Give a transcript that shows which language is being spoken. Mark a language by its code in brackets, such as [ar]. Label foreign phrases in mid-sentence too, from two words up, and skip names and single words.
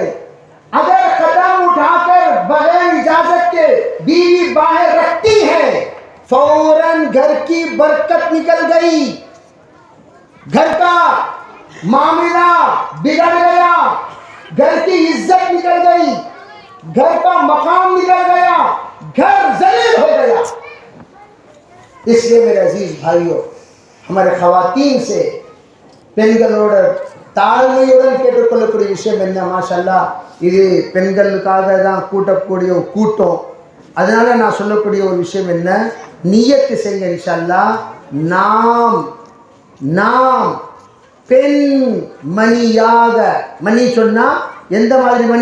[ur] اگر قدم اٹھا کر بغیر اجازت کے بیوی باہر رکھتی ہے، فوراً گھر کی برکت نکل گئی، گھر کا معاملہ بگڑ گیا، گھر کی عزت نکل گئی، گھر کا مقام نکل گیا، گھر ذلیل ہو گیا. اس لیے میرے عزیز بھائیوں، ہمارے خواتین سے [ta] பெண்களோட தாழ்மையுடன் கேட்டுக்கொள்ளக்கூடிய விஷயம் என்ன? மாஷல்லா, இது பெண்களுக்காக தான் கூட்டக்கூடிய ஒரு கூட்டம். அதனால நான் சொல்லக்கூடிய ஒரு விஷயம் என்ன? நியத்து செய்யுங்க [ar] إن شاء الله, [ta] நாம் பெண் மணியாக, மணி சொன்னா எந்த மாதிரி மணி?